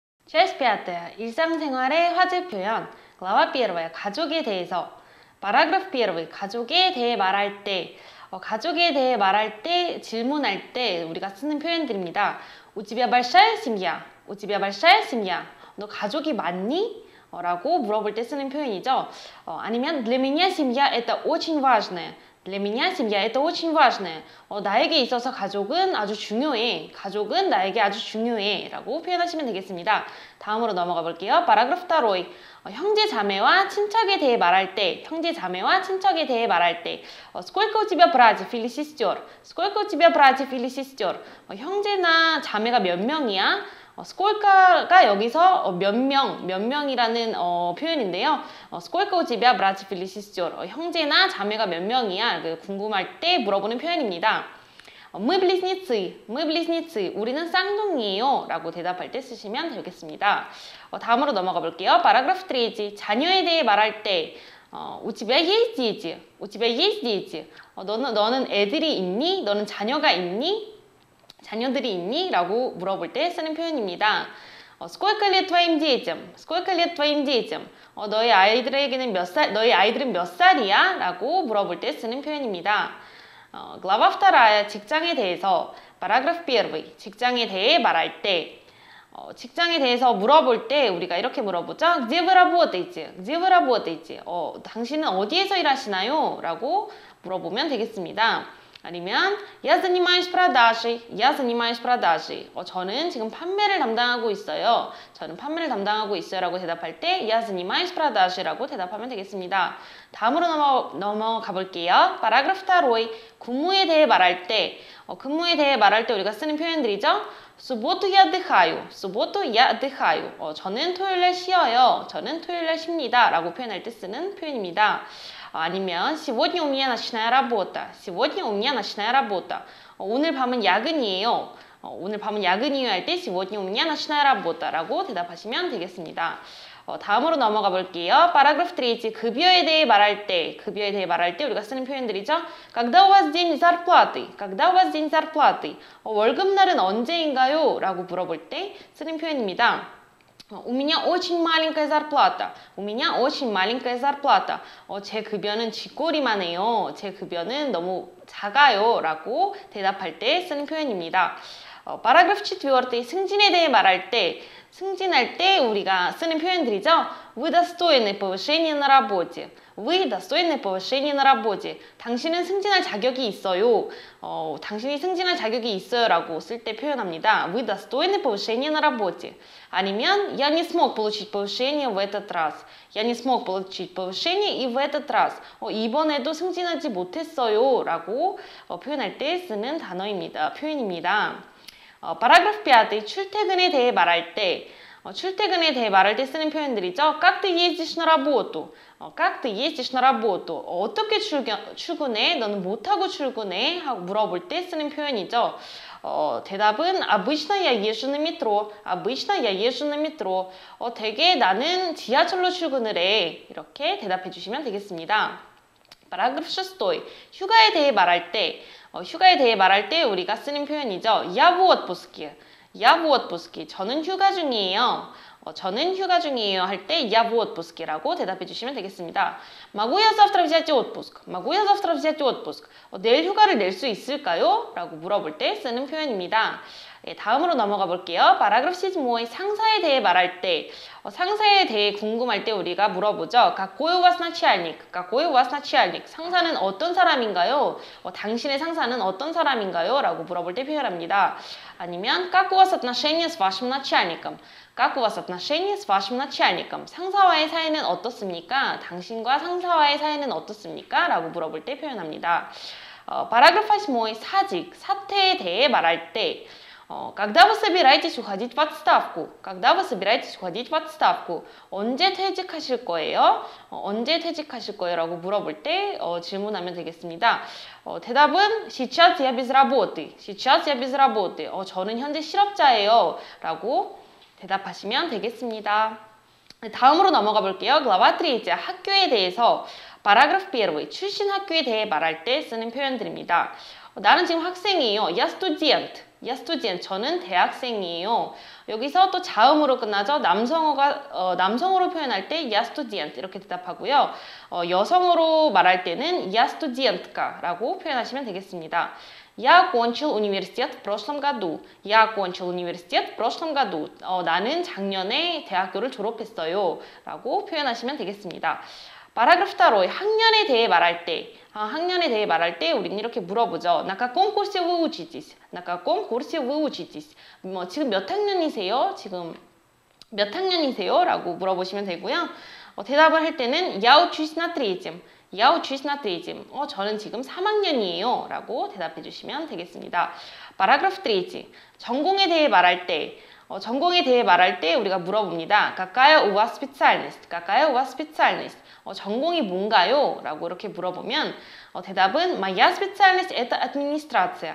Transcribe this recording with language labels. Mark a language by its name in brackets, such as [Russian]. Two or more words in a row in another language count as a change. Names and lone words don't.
[Russian] Часть пятая. [Korean] 일상생활의 화제 표현. [Russian] Глава первая. [Korean] 가족에 대해서. 파라그래프 1. 가족에 대해 말할 때. 가족에 대해 말할 때, 질문할 때 우리가 쓰는 표현들입니다. [Russian] У тебя большая семья? У тебя большая семья? [Korean] 너 가족이 많니? 라고 물어볼 때 쓰는 표현이죠. [Russian] 아니면 Для меня семья это очень важное. Для меня семья это очень важное. [Korean] 나에게 있어서 가족은 아주 중요해. 가족은 나에게 아주 중요해. 라고 표현하시면 되겠습니다. 다음으로 넘어가 볼게요. 파라그래프 2. 형제 자매와 친척에 대해 말할 때, 형제 자매와 친척에 대해 말할 때, [Russian] Сколько у тебя братьев или сестер? Сколько у тебя братьев или сестер? [Korean] 형제나 자매가 몇 명이야? Сколько가 여기서 몇 명이라는 표현인데요. [Russian] Сколько у тебя братьев или сестер? [Korean] 형제나 자매가 몇 명이야? 궁금할 때 물어보는 표현입니다. [Russian] Мы близнецы, [Korean] 우리는 쌍둥이에요 라고 대답할 때 쓰시면 되겠습니다. 다음으로 넘어가 볼게요. 파라그래프 3. 자녀에 대해 말할 때 [Russian] У тебя есть дети? У тебя есть дети? [Korean] 너는 애들이 있니? 너는 자녀가 있니? 자녀들이 있니? 라고 물어볼 때 쓰는 표현입니다. [Russian] Сколько лет твоим детям? Сколько лет твоим детям? [Korean] 너희 아이들은 몇 살이야? 라고 물어볼 때 쓰는 표현입니다. Глава 2. 직장에 대해서. 파라그래프 1. 직장에 대해 말할 때. 직장에 대해서 물어볼 때 우리가 이렇게 물어보죠. [Russian] Где вы работаете? Где вы работаете? [Korean] 당신은 어디에서 일하시나요? 라고 물어보면 되겠습니다. [Russian] 아니면 Я занимаюсь продажей. Я занимаюсь продажей. [Korean] 저는 지금 판매를 담당하고 있어요. 저는 판매를 담당하고 있어요. 라고 대답할 때 [Russian] Я занимаюсь продажей [Korean] 라고 대답하면 되겠습니다. 다음으로 넘어가 볼게요. 파라그래프 2. 근무에 대해 말할 때 근무에 대해 말할 때 우리가 쓰는 표현들이죠. [Russian] В субботу я отдыхаю. В субботу я отдыхаю. [Korean] 저는 토요일날 쉬어요. 저는 토요일날 쉽니다. 라고 표현할 때 쓰는 표현입니다. [Russian] 아니면 сегодня у меня ночная работа. Сегодня у меня ночная работа. [Korean] 오늘 밤은 야근이에요. 오늘 밤은 야근이에요 할 때 [Russian] сегодня у меня ночная работа [Korean] 라고 대답하시면 되겠습니다. 다음으로 넘어가 볼게요. 파라그래프 3. 급여에 대해 말할 때 우리가 쓰는 표현들이죠. [Russian] Когда у вас день зарплаты? Когда у вас день зарплаты? [Korean] 월급날은 언제인가요? 라고 물어볼 때 쓰는 표현입니다. [Russian] У меня очень маленькая зарплата. У меня очень маленькая зарплata. [Korean] 제 급여는 쥐꼬리만 해요. 제 급여는 너무 작아요. 라고 대답할 때 쓰는 표현입니다. 파라그래프 4. 승진에 대해 말할 때 승진할 때 우리가 쓰는 표현들이죠. [Russian] Вы достойны повышения на работе. Вы достойны повышения на работе. [Korean] 당신은 승진할 자격이 있어요. 당신이 승진할 자격이 있어요 라고 쓸 때 표현합니다. [Russian] Вы достойны повышения на работе. [Korean] 아니면 [Russian] Я не смог получить повышение в этот раз. Я не смог получить повышение и в этот раз. [Korean] 이번에도 승진하지 못했어요 라고 표현할 때 쓰는 표현입니다. 파라그래프 5. 출퇴근에 대해 말할 때 쓰는 표현들이죠. [Russian] Как ты ездишь на работу? Как ты ездишь на работу? [Korean] 어떻게 출근해? 너는 뭐 타고 출근해? 하고 물어볼 때 쓰는 표현이죠. [Russian] 대답은 обычно я езжу на метро. обычно я езжу на метро. [Korean] 대개 나는 지하철로 출근을 해. 이렇게 대답해 주시면 되겠습니다. 파라그래프 6. 휴가에 대해 말할 때 우리가 쓰는 표현이죠. [Russian] Я в отпуске. Я в отпуске. [Korean] 저는 휴가 중이에요. 저는 휴가 중이에요 할 때 [Russian] Я в отпуске [Korean] 라고 대답해 주시면 되겠습니다. [Russian] Могу я завтра взять отпуск? Могу я завтра взять отпуск? [Korean] 내일 휴가를 낼 수 있을까요? 라고 물어볼 때 쓰는 표현입니다. 다음으로 넘어가 볼게요. 파라그래프 7. 상사에 대해 말할 때 상사에 대해 궁금할 때 우리가 물어보죠. [Russian] Какой у вас начальник? Какой у вас начальник? [Korean] 상사는 어떤 사람인가요? 당신의 상사는 어떤 사람인가요? 라고 물어볼 때 표현합니다. [Russian] 아니면 Как у вас отношения с вашим начальником? Как у вас отношения с вашим начальником? [Korean] 상사와의 사이는 어떻습니까? 당신과 상사와의 사이는 어떻습니까? 라고 물어볼 때 표현합니다. 파라그래프 8. 사퇴에 대해 말할 때 [Russian] Когда вы собираетесь уходить в отставку? Когда вы собираетесь уходить в отставку? [Korean] 언제 퇴직하실 거예요? 언제 퇴직하실 거예요? 라고 물어볼 때 질문하면 되겠습니다. [Russian] 대답은 Сейчас я без работы. Сейчас я без работы. [Korean] 저는 현재 실업자예요. 라고 대답하시면 되겠습니다. 다음으로 넘어가 볼게요. Глава 3. 학교에 대해서. 파라그래프 1. 출신 학교에 대해 말할 때 쓰는 표현들입니다. 나는 지금 학생이에요. [Russian] Я студент. Я студент. [Korean] 저는 대학생이에요. 여기서 또 자음으로 끝나죠. 남성으로 표현할 때 [Russian] я студент [Korean] 이렇게 대답하고요. 여성으로 말할 때는 [Russian] я студентka [Korean] 라고 표현하시면 되겠습니다. [Russian] Я окончил университет в прошлом году. Я окончил университет в прошлом году. [Korean] 나는 작년에 대학교를 졸업했어요. 라고 표현하시면 되겠습니다. 파라그래프 2, 학년에 대해 말할 때, 우리는 이렇게 물어보죠. [Russian] На каком курсе вы учитесь? На каком курсе вы учитесь? [Korean] 지금 몇 학년이세요? 지금 몇 학년이세요? 라고 물어보시면 되고요. 대답을 할 때는 [Russian] Я учусь на третьем. Я учусь на третьем. [Korean] 저는 지금 3학년이에요. 라고 대답해 주시면 되겠습니다. 파라그래프 3, 전공에 대해 말할 때, 우리가 물어봅니다. [Russian] Какая у вас специальность? Какая у вас специальность? [Korean] 전공이 뭔가요? 라고 이렇게 물어보면 대답은 [Russian] Моя специальность это администрация.